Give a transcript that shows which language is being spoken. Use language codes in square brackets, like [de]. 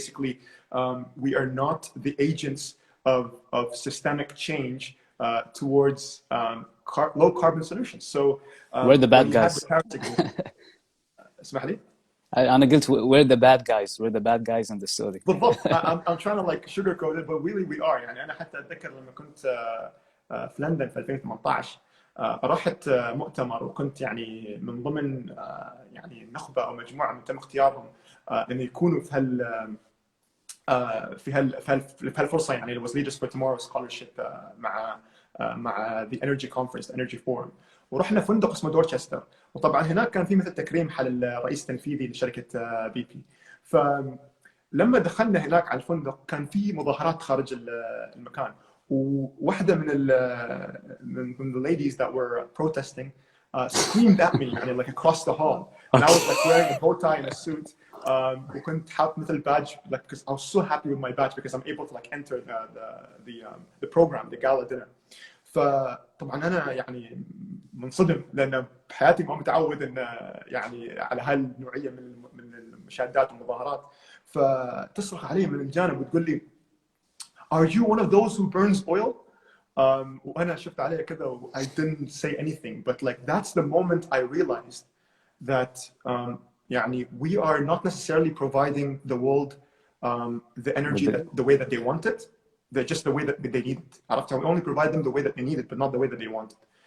[en] Basically, we are not the agents of systemic change towards low carbon solutions. So we're the bad guys. [ar] اسمح لي. أنا قلت [en] we're the bad guys. We're the bad guys in the story. [ar] بالضبط. [en] I'm trying to like sugarcoat it, but really we are. [ar] أنا حتى أتذكر لما كنت في لندن في 2018 رحت مؤتمر، وكنت من ضمن نخبة أو مجموعة من تم اختيارهم أن يكونوا في هالفرصة. [en] It was Leaders for Tomorrow Scholarship مع the Energy Conference, the Energy Forum. [ar] ورحنا فندق اسمه دورتشستر، وطبعا هناك كان في مثل تكريم حل الرئيس التنفيذي لشركة بي بي. فلما دخلنا هناك على الفندق كان في مظاهرات خارج المكان، وواحدة من [en] the ladies that were protesting screamed at me like across the hall, and I was like wearing a bow tie and a suit. [ar] وكنت حاط مثل [en] badge like because I was so happy with my badge because I'm able to like enter the program, the gala dinner. [ar] فطبعا انا منصدم، لان بحياتي ما متعود ان على هالنوعيه من المشادات والمظاهرات. فتصرخ علي من الجانب وتقول لي [en] Are you one of those who burns oil? [ar] وأنا شفت عليها كذا و [en] I didn't say anything, but like that's the moment I realized that we are not necessarily providing the world the energy the way that they want it, just the way that they need it. We only provide them the way that they need it, but not the way that they want it.